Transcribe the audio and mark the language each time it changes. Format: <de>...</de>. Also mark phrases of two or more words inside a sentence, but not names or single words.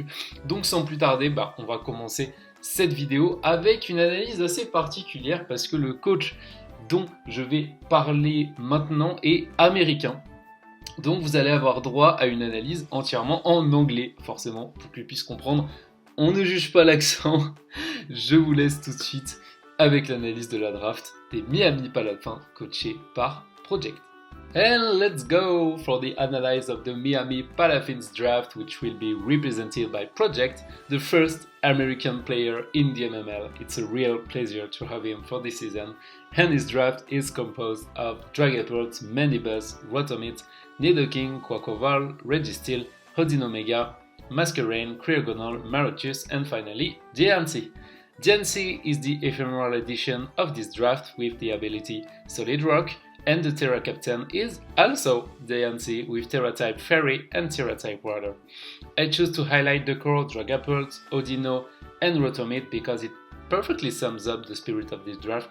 <fr>Donc sans plus tarder, on va commencer cette vidéo avec une analyse assez particulière parce que le coach dont je vais parler maintenant est américain. Donc vous allez avoir droit à une analyse entièrement en anglais, forcément, pour qu'il puisse comprendre. On ne juge pas l'accent. Je vous laisse tout de suite avec l'analyse de la draft des Miami Dolphins coachés par Project.</fr> <en>And let's go for the analysis of the Miami Dolphins draft, which will be represented by Project, the first American player in the MML. It's a real pleasure to have him for this season. And his draft is composed of Dragapult, Mandibus, Rotomit, Nidoking, Quaquaval, Registeel, Hodin Omega, Masquerain, Cryogonal, Marotus, and finally Diancie. Diancie is the ephemeral edition of this draft with the ability Solid Rock, and the Terra Captain is also Diancie with Terra type Fairy and Terra type Water. I choose to highlight the core Dragapult, Odino, and Rotomit because it perfectly sums up the spirit of this draft.</en>